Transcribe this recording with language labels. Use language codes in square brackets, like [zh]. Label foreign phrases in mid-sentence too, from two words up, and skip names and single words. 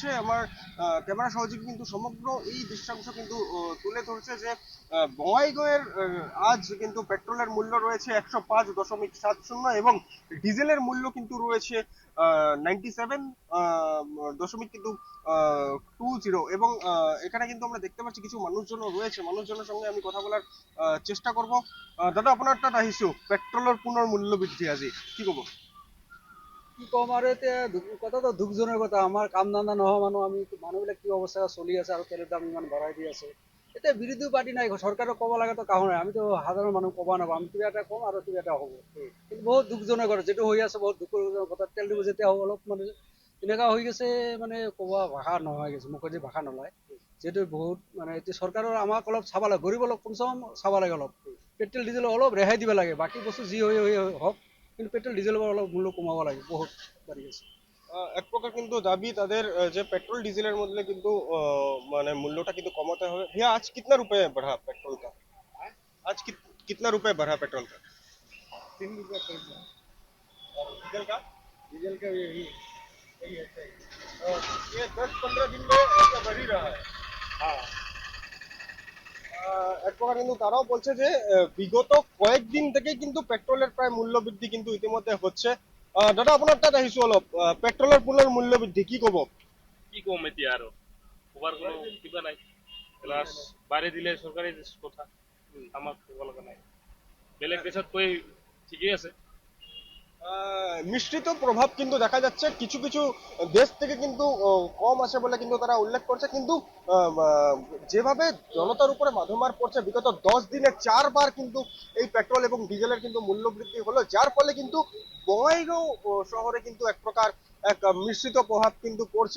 [bn] আমার ক্যামেরা সহযোগী কিন্তু সমগ্র এই দৃশ্যাংশ কিন্তু তুলে ধরছে যে বঙ্গাইগাঁওয়ের আজ কিন্তু পেট্রোলের মূল্য রয়েছে 105.70 এবং ডিজেলের মূল্য কিন্তু রয়েছে 97.20 এবং এখানে কিন্তু আমরা দেখতে পাচ্ছি কিছু মানুষজনও রয়েছে। মানুষজনের সঙ্গে আমি কথা বলার চেষ্টা করব। [as] দাদা, আপোনাৰ তাত আহিছো পেট্ৰলৰ পুনৰ মূল্য বৃদ্ধি আজি কি ক'ব? কি কম আৰু এতিয়া কথাটো দুখজনক কথা। আমাৰ কাম ধান্দা নোহোৱা মানুহ, আমি মানুহবিলাক কি অৱস্থা চলি আছে আৰু তেলৰ দাম ইমান বঢ়াই দি আছে। এতিয়া বিৰোধী পাৰ্টি নাই, চৰকাৰক ক'ব লগাতো কাহো নাই। আমিতো সাধাৰণ মানুহ ক'ব নাপাওঁ, আমি কিবা এটা কম আৰু কিবা এটা হ'ব। কিন্তু বহুত দুখজনক কথা, যিটো হৈ আছে বহুত দুখজনক কথা। তেল দিব যেতিয়া অলপ মানে এনেকুৱা হৈ গৈছে, মানে ক'ব ভাষা নোহোৱা হৈ গৈছে, মুখেদি ভাষা নোলায়। যিহেতু বহুত মানে এতিয়া চৰকাৰৰ আমাক অলপ চাব লাগে, গৰীব অলপ কমচে কম চাব লাগে। অলপ পেট্ৰল ডিজেল অলপ ৰেহাই দিব লাগে, বাকী বস্তু যি হৈ হওক, কিন্তু পেট্রোল ডিজেলের অলপ মূল্য কমাবো লাগে, বহুত [bn] বাড়ি গেছে। এক প্রকার কিন্তু দাবি তাদের যে পেট্রোল ডিজেলের মধ্যে কিন্তু মানে মূল্যটা কিন্তু কমাতে হবে। [hi] भैया आज कितना रुपए बढ़ा पेट्रोल का? आज कितना रुपए बढ़ा पेट्रोल का? 3 रुपया कम है। और डीजल का? डीजल का यही है सही। ये 10-15 दिन में ऐसा बढ़ ही रहा है। हाँ। [bn] এক প্রকার কিন্তু তারাও বলছে যে বিগত কয়েকদিন থেকেই কিন্তু পেট্রোলের প্রায় মূল্য বৃদ্ধি কিন্তু ইতিমধ্যে হচ্ছে। [as] দাদা, আপোনাৰ তাত আহিছো অলপ পেট্রোলের পুনৰ মূল্য বৃদ্ধি কি ক'ব? কি কম এতিয়া আৰু ক'বাৰ কোনো কিবা নাই। প্লাছ বাঢ়ি দিলে চৰকাৰী কথা, আমাক ক'ব লগা নাই। বেলেগ দেশতকৈ ঠিকেই আছে। [bn] মিশ্রিত প্রভাব কিন্তু দেখা যাচ্ছে। কিছু কিছু দেশ থেকে কিন্তু কম আছে বলে কিন্তু তারা উল্লেখ করছে, কিন্তু যেভাবে জনতার উপরে মাধমার পড়ছে, বিগত 10 দিনে 4বার কিন্তু এই পেট্রোল এবং ডিজেলের কিন্তু মূল্য বৃদ্ধি হলো, যার ফলে কিন্তু বঙ্গাইগাঁও শহরে কিন্তু এক প্রকার এক মিশ্রিত প্রভাব কিন্তু পড়ছে।